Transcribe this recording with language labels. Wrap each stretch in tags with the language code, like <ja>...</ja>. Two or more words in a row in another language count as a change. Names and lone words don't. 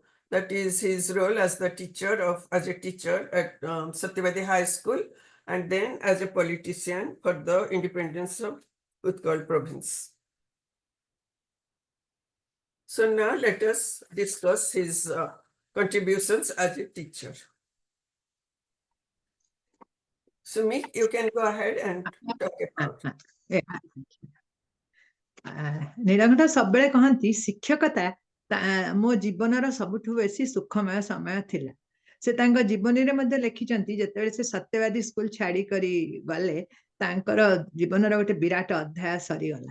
<en>That is his role as a teacher at Satyavadi High School, and then as a politician for the independence of Utkal province. So now let us discuss his contributions as a teacher. Sumit, you can go ahead and talk about it.</en> <or>ନୀଳକଣ୍ଠ ସବୁବେଳେ କହନ୍ତି ଶିକ୍ଷକତା ମୋ ଜୀବନର ସବୁଠୁ ବେଶୀ ସୁଖମୟ ସମୟ ଥିଲା। ସେ ତାଙ୍କ ଜୀବନୀରେ ମଧ୍ୟ ଲେଖିଛନ୍ତି ଯେତେବେଳେ ସେ ସତ୍ୟବାଦୀ ସ୍କୁଲ ଛାଡି କରି ଗଲେ ତାଙ୍କର ଜୀବନର ଗୋଟେ ବିରାଟ ଅଧ୍ୟାୟ ସରିଗଲା।</or>